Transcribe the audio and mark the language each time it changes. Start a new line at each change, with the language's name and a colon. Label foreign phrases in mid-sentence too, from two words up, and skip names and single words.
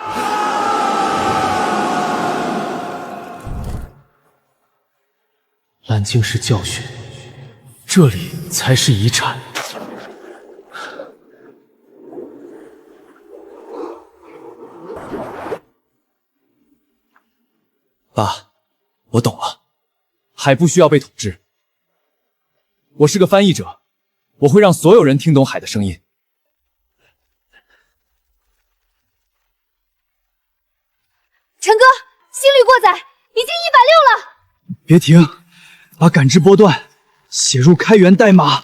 Chinese: 藍鯨是教訓，這裡才是遺產。爸，我懂了，海不需要被統治。我是個翻譯者，我會讓所有人聽懂海的聲音。陳哥，心率過載，已經160了。別停，把感知波段寫入開源代碼。